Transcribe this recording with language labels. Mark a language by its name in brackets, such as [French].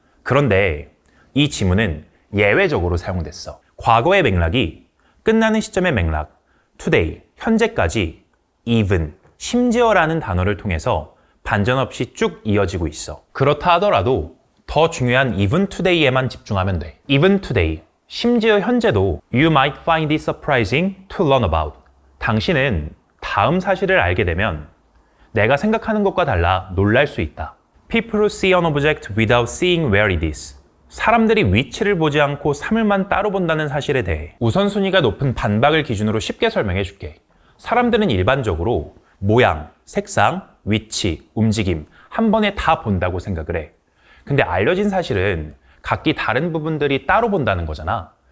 [Korean] 그런데 이 지문은 예외적으로 사용됐어. 과거의 맥락이 끝나는 시점의 맥락, today, 현재까지 even, 심지어라는 단어를 통해서 반전 없이 쭉 이어지고 있어. 그렇다 하더라도 더 중요한 even today에만 집중하면 돼. [English] even today, [Korean] 심지어 현재도 [English] You might find it surprising to learn about. [Korean] 당신은 다음 사실을 알게 되면 내가 생각하는 것과 달라 놀랄 수 있다. [English] People who see an object without seeing where it is. [Korean] 사람들이 위치를 보지 않고 사물만 따로 본다는 사실에 대해 우선순위가 높은 반박을 기준으로 쉽게 설명해 줄게. 사람들은 일반적으로 모양, 색상, 위치, 움직임 한 번에 다 본다고 생각을 해. 근데 알려진 사실은 각기 다른 부분들이 따로 본다는 거잖아.